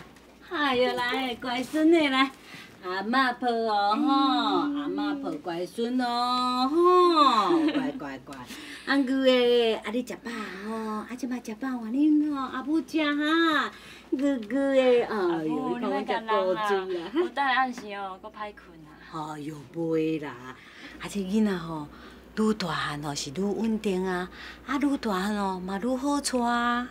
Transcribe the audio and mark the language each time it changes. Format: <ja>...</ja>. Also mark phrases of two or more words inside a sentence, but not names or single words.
<nan>哎呦，来，乖孙的来。阿嬷抱哦吼，阿嬷抱乖孙哦吼，乖乖乖。阿舅诶，啊你食饱吼，啊即摆食饱换恁吼，阿母食哈。舅舅诶，哎呦，你看我食高水啦。有等暗时哦，搁歹困啊。哎呦，袂啦，啊这囡仔吼，愈大汉哦是愈稳定啊，啊愈大汉哦嘛愈好带啊。</nan>